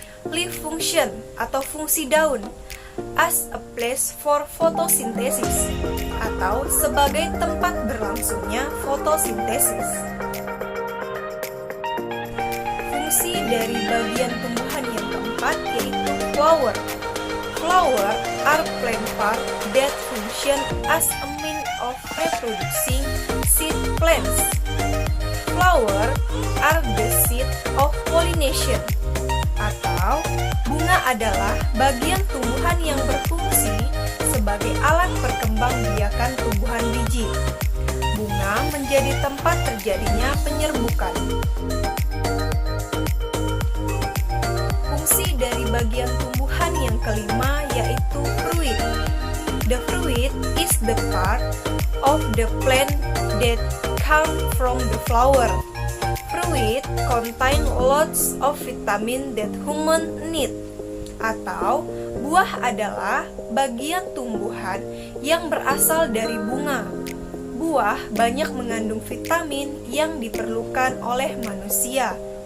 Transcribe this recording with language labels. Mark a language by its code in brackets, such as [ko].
[en] Leaf function [id] atau fungsi daun, [en] as a place for photosynthesis [id] atau sebagai tempat berlangsungnya fotosintesis. Fungsi dari bagian tumbuhan yang keempat yaitu flower. [en] Flower are plant part that function as a means of reproducing seed plants. Flower are the seed of pollination, [id] atau bunga adalah bagian tumbuhan yang berfungsi sebagai alat perkembangbiakan tumbuhan biji. Bunga menjadi tempat terjadinya penyerbukan. Fungsi dari bagian tumbuhan yang kelima yaitu fruit. [en] The fruit is the part of the plant that come from the flower. Fruit contain lots of vitamin that human need, [id] atau buah adalah bagian tumbuhan yang berasal dari bunga. Buah banyak mengandung vitamin yang diperlukan oleh manusia.